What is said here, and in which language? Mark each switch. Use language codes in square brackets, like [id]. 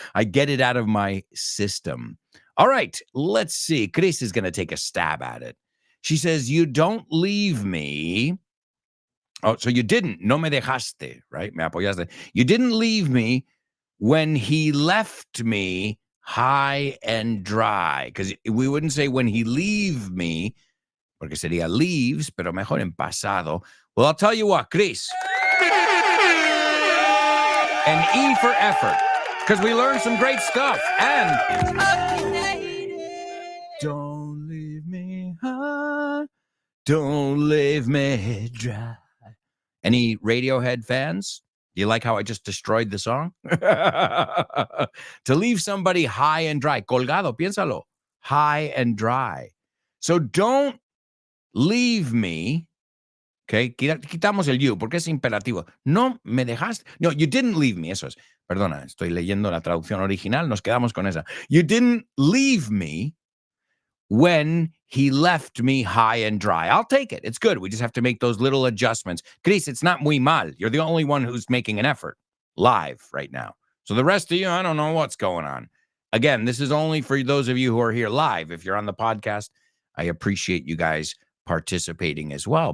[en] I get it out of my system. All right, let's see. Chris is going to take a stab at it. She says, you don't leave me. Oh, so you didn't. [es] No me dejaste, [en] right? [es] Me apoyaste. [en] You didn't leave me when he left me high and dry. Because we wouldn't say when he leave me, [es] porque sería leaves, pero mejor en pasado. [en] Well, I'll tell you what, Chris. An E for effort. Because we learned some great stuff. And don't leave me high. Don't leave me dry. Any Radiohead fans? Do you like how I just destroyed the song? To leave somebody high and dry. [es] Colgado, piénsalo. [en] High and dry. So don't leave me. [es] Okay, quitamos el you porque es imperativo. No me dejaste. [en] No, you didn't leave me. [es] Eso es. Perdona, estoy leyendo la traducción original. Nos quedamos con esa. [en] You didn't leave me when he left me high and dry. I'll take it. It's good. We just have to make those little adjustments. Chris, it's not [es] muy mal. [en] You're the only one who's making an effort live right now. So the rest of you, I don't know what's going on. Again, this is only for those of you who are here live. If you're on the podcast, I appreciate you guys participating as well.